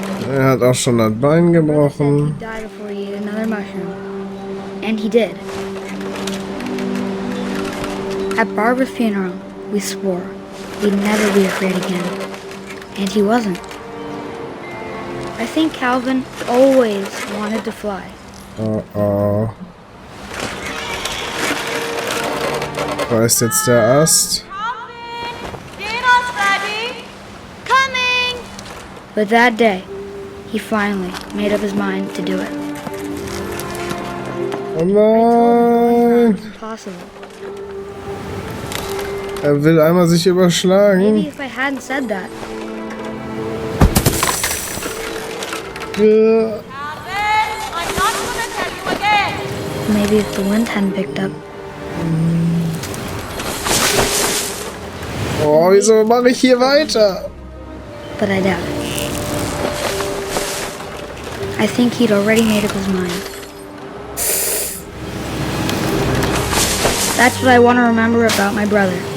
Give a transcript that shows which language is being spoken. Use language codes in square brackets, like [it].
[de] Er hat auch schon das Bein gebrochen. [en] He'd die before he ate another mushroom. And he did. At Barbara's funeral, we swore we'd never be afraid again. And he wasn't. I think Calvin always wanted to fly. Oh oh. [de] Da ist jetzt der Ast. [en] Dinner's ready. Coming. But that day, he finally made up his mind to do it. [de] Oh nein! [en] It's impossible. [de] Er will einmal sich [en] Maybe [de] überschlagen. [en] if I hadn't said that, [de] Ja. [en] Calvin, I'm not gonna tell you again. maybe if the wind hadn't picked up, [de] Oh, wieso mache ich hier weiter? [en] but I doubt it. I think he'd already made up his mind. That's what I want to remember about my brother.